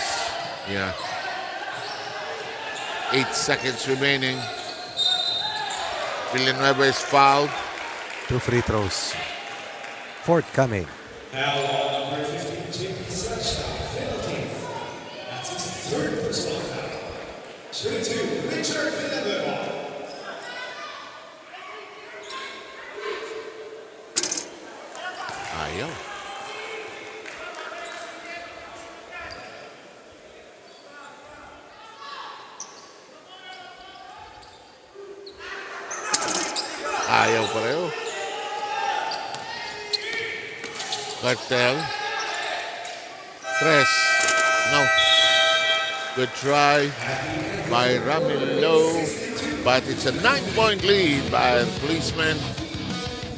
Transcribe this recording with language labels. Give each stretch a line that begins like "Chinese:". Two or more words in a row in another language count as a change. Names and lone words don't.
English: Yeah. 8 seconds remaining. Villanueva is fouled. 2 free throws. Fourth coming. Now on number 15, JP Sunshine, penalty. That's his third personal foul. 22, Richard Villanueva.
Filipino: Ayaw. Ayaw pareho.
English: Cartel. Tres. No. Good try by Ramilo. But it's a 9-point lead by the policeman.